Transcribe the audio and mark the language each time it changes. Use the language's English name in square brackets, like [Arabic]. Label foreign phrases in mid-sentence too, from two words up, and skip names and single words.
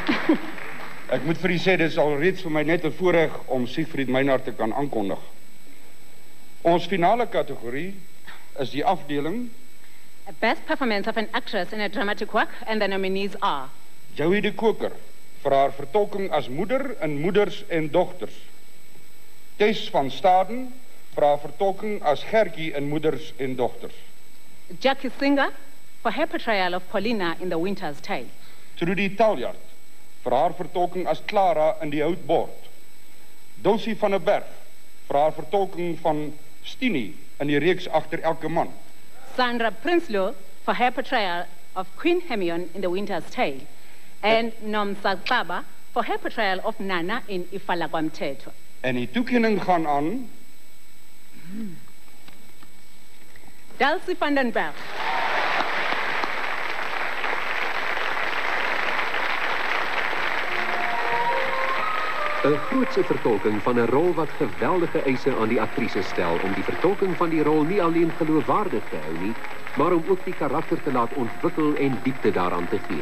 [Afrikaans] Ek moet vir u sê, dit is al reeds vir my net 'n voorreg om Siegfried Meinhardt te kan aankondig. Ons finale kategorie is die afdeling [English] Best performance of an actress in a dramatic work, and the nominees are [Afrikaans] Joey de Koker vir haar vertolking as moeder in Moeders en Dogters. Tess van Staden vir haar vertolking as Gertjie in Moeders en Dogters. [English] Jackie Singer for her portrayal of Paulina in The Winter's Tale. [Afrikaans] Trudy Taljaard vir haar vertolking as Clara in Die Houtbord. Dulcie van der Berg vir haar vertolking van Stini in die reeks Agter elke man. [English] Sandra Prinsloo for her portrayal of Queen Hermione in The Winter's Tale. And Nomsa Xaba for her portrayal of Nana in Ifala Kwamthetho. [Afrikaans] En die toekenning gaan aan Dulcie van den Berg. 'n grootse vertolking van 'n rol wat geweldige eise aan die aktrise stel om die vertolking van die rol nie alleen geloofwaardig te hou nie, maar om ook die karakter te laat ontwikkel en diepte daaraan te gee.